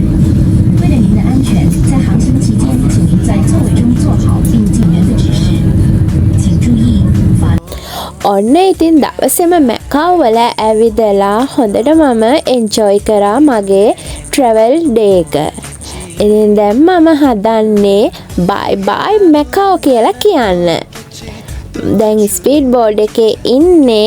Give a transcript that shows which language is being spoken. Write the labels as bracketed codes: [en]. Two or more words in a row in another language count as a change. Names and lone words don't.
[zh] 为了您的安全，在航行期间，请您在座位中坐好并尽员的指示。请注意，法 [si] ඔන්න ඉතින් දවසෙම මැකාව් වල ඇවිදලා හොඳට මම එන්ජොයි කරා මගේ [en] travel day [si] එක. ඉතින් දැන් මම හදන්නේ [en] bye bye [si] මැකාව් කියලා කියන්න. දැන් [en] speed boat [si] එකේ ඉන්නේ.